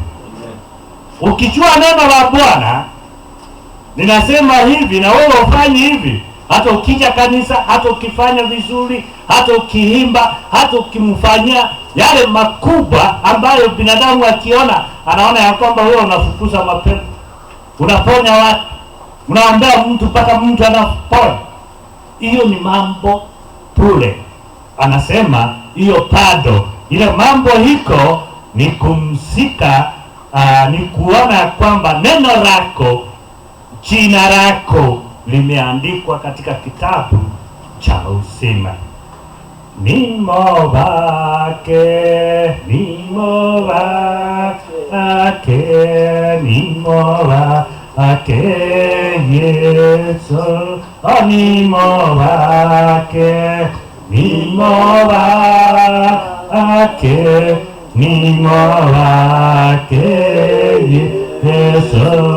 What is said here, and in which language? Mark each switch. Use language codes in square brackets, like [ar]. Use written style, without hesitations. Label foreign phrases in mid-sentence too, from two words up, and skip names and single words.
[sw] Ukijua neno la Bwana ninasema hivi na wewe ufanye hivi, hata ukija kanisa, hata ukifanya vizuri, hata ukiimba, hata ukimfanyia yale makubwa ambayo binadamu akiona anaona ya kwamba wewe unafukuza mapepo, unaponya watu, unaombea mtu mpaka mtu anapona, hiyo ni mambo bure. Anasema hiyo bado ile mambo hiko ni kumsika, ni kuona kwamba neno lako, jina lako limeandikwa katika kitabu cha uzima. Nimo wake, nimo wake, nimo wake Yesu, nimo wake, nimo wake, nimo wake Yesu.